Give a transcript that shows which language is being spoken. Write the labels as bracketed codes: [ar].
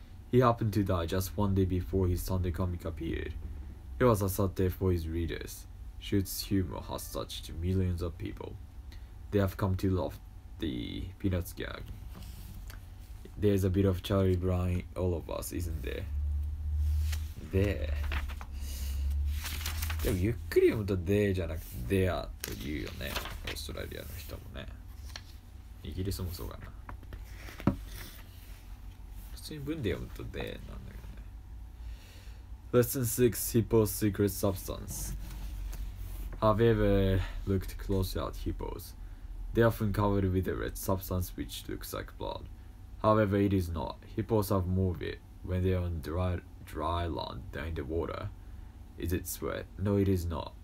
[en] He happened to die just one day before his Sunday comic appeared. It was a sad day for his readers. Schultz's humor has touched millions of people. They have come to love the Peanuts gag. There's a bit of Charlie Brown in all of us, isn't there? There. [ja] でもゆっくり読むと there じゃなくて there と言うよね。オーストラリアの人もね。イギリスもそうかな。普通に文で読むと there なんだけどね。 [en] Lesson 6 Hippo's Secret Substance. Have you ever looked closely at hippos? They are often covered with a red substance which looks like blood. However, it is not. Hippos have more of it when they are on dry land than in the water. Is it sweat? No, it is not.